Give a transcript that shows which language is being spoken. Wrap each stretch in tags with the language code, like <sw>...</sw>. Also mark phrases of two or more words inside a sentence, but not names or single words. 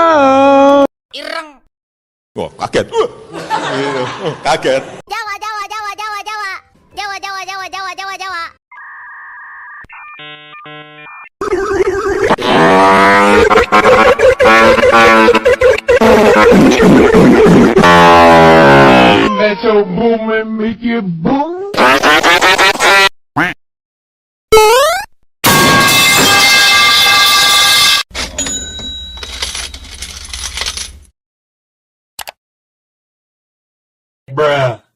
<jv>Wah, kaget. Kaget. Jawa, Jawa, Jawa, Jawa, Jawa. Jawa, Jawa, Jawa, Jawa, Jawa, Jawa.</jv> <en>Let your boom and make it boom. Bruh.</en>